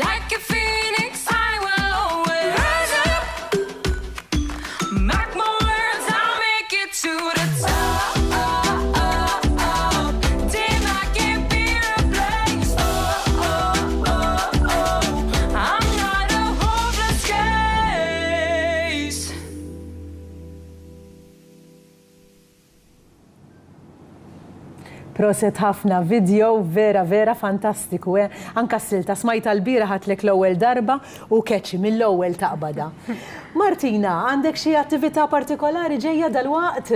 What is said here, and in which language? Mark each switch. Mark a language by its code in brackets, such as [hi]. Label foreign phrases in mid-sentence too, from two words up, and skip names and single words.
[en] like a phoenix, I will always rise up. Mark my words, I'll make it to the top. Team, I can't be replaced. I'm not a hopeless case. [mt] Proset ħafna video vera fantastiku. Anka s-silta smajta l-bira ħatlek l-ewwel darba u keċi mill-ewwel taqbada. Martina, għandek xi attività partikolari ġejja dal-waqt?